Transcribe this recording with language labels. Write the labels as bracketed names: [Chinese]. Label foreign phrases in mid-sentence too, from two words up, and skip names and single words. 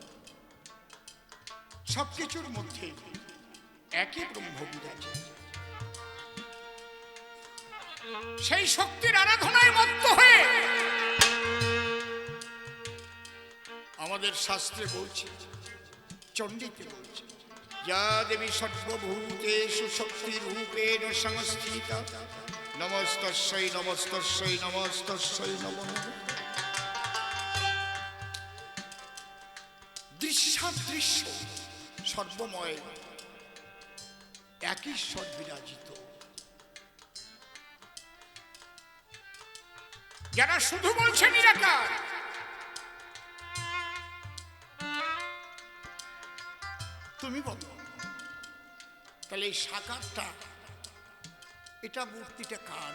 [Bangla] সবকিছুর মধ্যে একই ব্রহ্ম বিরাজে সেই শক্তির আরাধনায় মত্ত হয়ে আমাদের শাস্ত্রে বলছে চণ্ডীতে বলছে [Sanskrit] যা দেবী সর্বভূতেষু শক্তি রূপেণ সংস্থিতা নমস্তস্যৈ নমস্তস্যৈ নমস্তস্যৈ নমো নমঃ। [Bangla] দৃশ্যাদৃশ্য সর্বময় এক ঈশ্বর বিরাজিত, যারা শুধু বলছে নিরাকার, তুমি বলো তাহলে এই সাকারটা, এটা মূর্তিটা কার?